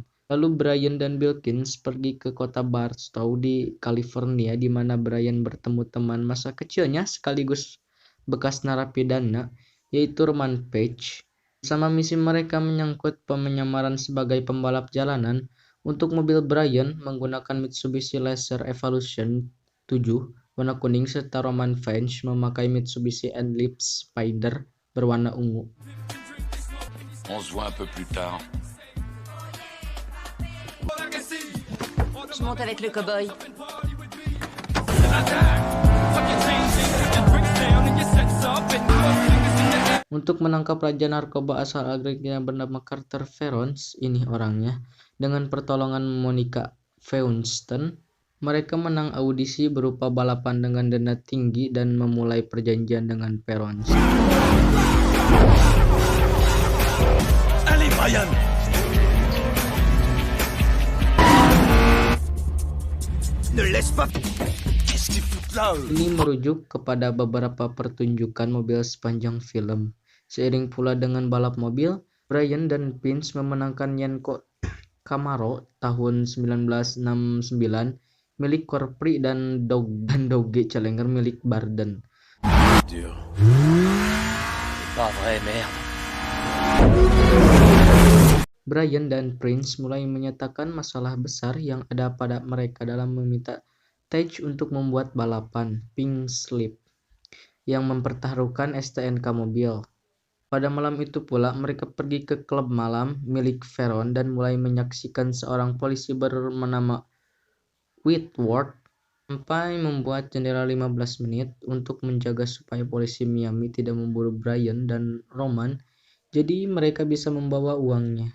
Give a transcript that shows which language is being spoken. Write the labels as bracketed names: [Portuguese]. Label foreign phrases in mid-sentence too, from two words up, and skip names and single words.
[Indonesian] Lalu Brian dan Bilkins pergi ke kota Barstow di California, di mana Brian bertemu teman masa kecilnya sekaligus bekas narapidana, yaitu Roman Page. Sama misi mereka menyangkut penyamaran sebagai pembalap jalanan untuk mobil Brian menggunakan Mitsubishi Lancer Evolution 7 warna kuning, serta Roman Page memakai Mitsubishi Eclipse Spider berwarna ungu. [French] On se voit un peu plus tard. Je monte avec le cow-boy. [Indonesian] Untuk menangkap raja narkoba asal Amerika yang bernama Carter Ferons, ini orangnya, dengan pertolongan Monica Feunston, Mereka menang audisi berupa balapan dengan denda tinggi dan memulai perjanjian dengan Perons. [French] Allez, Brian! Ne laisse pas... Qu'est-ce qu'ils foutent là, eux? [Indonesian] Ini merujuk kepada beberapa pertunjukan mobil sepanjang film. Seiring pula dengan balap mobil, Brian dan Prince memenangkan Yenko Camaro tahun 1969 milik Corpri dan Dodge Challenger milik Barden. [French] Dur. Pas vrai, merde. [Indonesian] Brian dan Prince mulai menyatakan masalah besar yang ada pada mereka dalam meminta Tej untuk membuat balapan [English] Pink Slip [Indonesian] yang mempertaruhkan STNK mobil. Pada malam itu pula mereka pergi ke klub malam milik Veron dan mulai menyaksikan seorang polisi bernama Whitworth sampai membuat jendela 15 menit untuk menjaga supaya polisi Miami tidak memburu Brian dan Roman, jadi mereka bisa membawa uangnya.